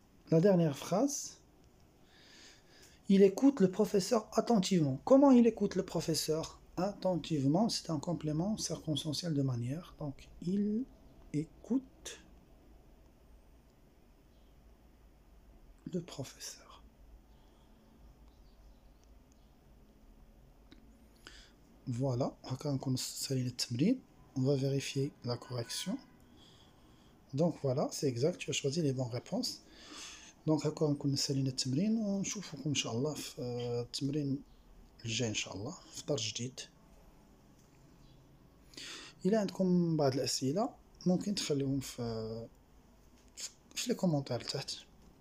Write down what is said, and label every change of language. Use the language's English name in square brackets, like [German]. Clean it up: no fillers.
[French] La dernière phrase, il écoute le professeur attentivement. Comment il écoute le professeur? Attentivement, c'est un complément circonstanciel de manière. Donc il écoute le professeur. [Arabic] فوالا هكا نكون سالينا التمرين. [French] On va vérifier la correction. Donc voilà, c'est exact, tu as choisi les bonnes réponses. Donc [Arabic] هكا نكون سالينا التمرين، ونشوفكم ان شاء الله في التمرين الجاي ان شاء الله في درس جديد. الى عندكم بعض الاسئله ممكن تخليهم في لي كومونتير تحت.